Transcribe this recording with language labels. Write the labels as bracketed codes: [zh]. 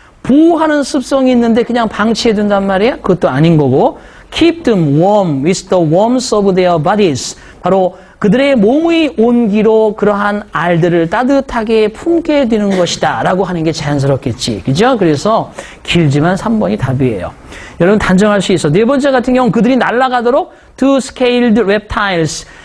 [ko] 보호하는 습성이 있는데 그냥 방치해둔단 말이야? 그것도 아닌 거고, [en] keep them warm with the warmth of their bodies. [ko] 바로 그들의 몸의 온기로 그러한 알들을 따뜻하게 품게 되는 것이다 라고 하는 게 자연스럽겠지. 그죠? 그래서 길지만 3번이 답이에요. 여러분 단정할 수 있어. 네 번째 같은 경우는 그들이 날아가도록 [en] to scaled reptiles.